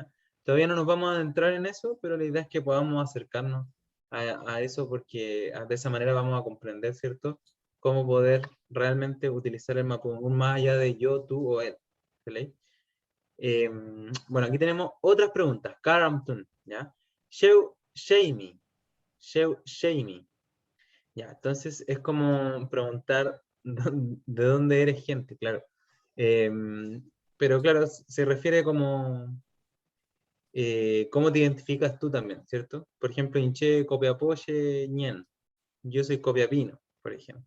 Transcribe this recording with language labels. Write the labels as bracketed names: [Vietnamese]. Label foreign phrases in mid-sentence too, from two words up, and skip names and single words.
[Spanish] Todavía no nos vamos a adentrar en eso, pero la idea es que podamos acercarnos a eso porque de esa manera vamos a comprender, ¿cierto? Cómo poder realmente utilizar el Mapudungun más allá de yo, tú o él. ¿Vale? Bueno, aquí tenemos otras preguntas. [Mapuche] Karamtun, ¿ya? Sheu Sheimi. Sheu Sheimi. [Spanish] Ya, entonces es como preguntar de dónde eres gente, claro. Pero claro, se refiere como cómo te identificas tú también, ¿cierto? Por ejemplo, [Mapuche] Inche Copiapoye Ñen. [Spanish] Yo soy Copiapino, por ejemplo.